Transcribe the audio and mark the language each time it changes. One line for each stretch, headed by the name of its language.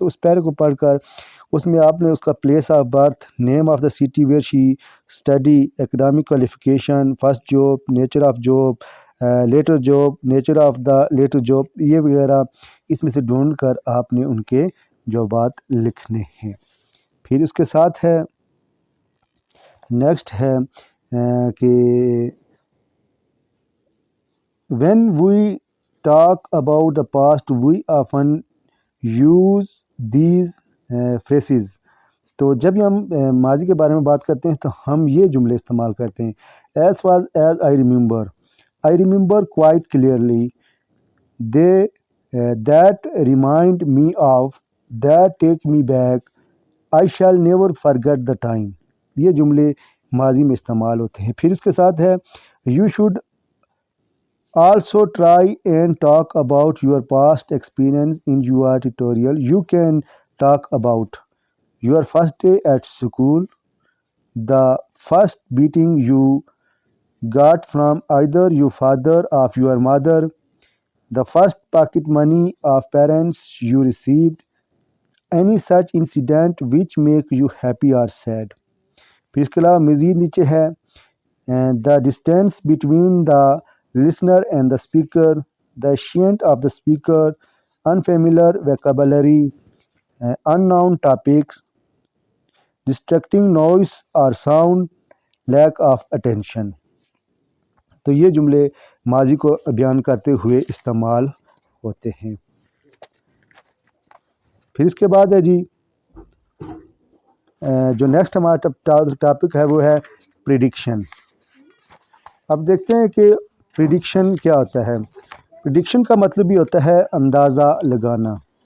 Hindi: तो उस पैरा को पढ़कर उसमें आपने उसका
English: place of birth, name of the city where she study, academic qualification, first job, nature of job, later job,
Hindi: nature of the letter job, ये वगैरह इसमें से ढूंढ कर आपने उनके जवाबात लिखने हैं। फिर उसके साथ है नेक्स्ट है कि
English: when we talk about the past we often use these phrases।
Hindi: तो जब भी हम माजी के बारे में बात करते हैं तो हम ये जुमले इस्तेमाल करते हैं:
English: as far as I remember quite clearly, they that remind me of, that take me back, I shall never forget the time।
Hindi: ये जुमले माजी में इस्तेमाल होते हैं। फिर इसके साथ है
English: you should also try and talk about your past experience in your tutorial। You can talk about your first day at school, the first beating you got from either your father or your mother, the first pocket money of parents you received, any such incident which make you happy or sad।
Hindi: फिर इसके अलावा मज़ीद नीचे है
English: the distance between the listener and the speaker, the accent of the speaker, unfamiliar vocabulary, unknown topics, distracting noise or sound, lack of attention।
Hindi: तो ये जुमले माजी को बयान करते हुए इस्तेमाल होते हैं। फिर इसके बाद है जी जो नेक्स्ट हमारा टॉपिक है वो है प्रिडिक्शन। अब देखते हैं कि प्रिडिक्शन क्या होता है। प्रिडिक्शन का मतलब भी होता है अंदाज़ा लगाना।